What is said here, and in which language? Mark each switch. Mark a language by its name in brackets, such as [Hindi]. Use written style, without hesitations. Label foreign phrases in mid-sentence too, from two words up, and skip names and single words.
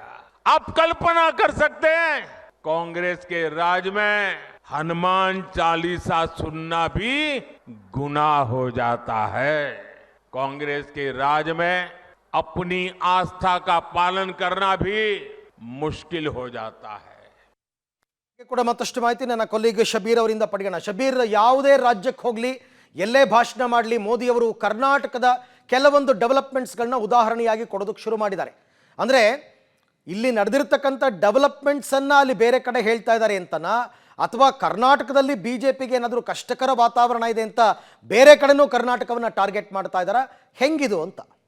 [Hindi] आप कल्पना कर सकते हैं कांग्रेस के राज में हनुमान चालीसा सुनना भी गुनाह हो जाता है. कांग्रेस के राज में अपनी आस्था का पालन करना भी मुश्किल हो जाता है. [Kannada] ಕೂಡ ಮತ್ತಷ್ಟು ಮಾಹಿತಿ ನನ್ನ ಕೊಲ್ಲಿಗ್ ಶಬೀರ್ ಅವರಿಂದ ಪಡೆಯೋಣ. ಶಬೀರ್, ಯಾವುದೇ ರಾಜ್ಯಕ್ಕೆ ಹೋಗಲಿ, ಎಲ್ಲೇ ಭಾಷಣ ಮಾಡಲಿ, ಮೋದಿ ಅವರು ಕರ್ನಾಟಕದ ಕೆಲವೊಂದು ಡೆವಲಪ್ಮೆಂಟ್ಸ್ಗಳನ್ನ ಉದಾಹರಣೆಯಾಗಿ ಕೊಡೋದಕ್ಕೆ ಶುರು ಮಾಡಿದ್ದಾರೆ. ಅಂದರೆ ಇಲ್ಲಿ ನಡೆದಿರ್ತಕ್ಕಂಥ ಡೆವಲಪ್ಮೆಂಟ್ಸನ್ನು ಅಲ್ಲಿ ಬೇರೆ ಕಡೆ ಹೇಳ್ತಾ ಇದ್ದಾರೆ ಅಂತನಾ, ಅಥವಾ ಕರ್ನಾಟಕದಲ್ಲಿ BJPಗೆ ಏನಾದರೂ ಕಷ್ಟಕರ ವಾತಾವರಣ ಇದೆ ಅಂತ ಬೇರೆ ಕಡೆನೂ ಕರ್ನಾಟಕವನ್ನು ಟಾರ್ಗೆಟ್ ಮಾಡ್ತಾ ಇದ್ದಾರಾ, ಹೆಂಗಿದು ಅಂತ?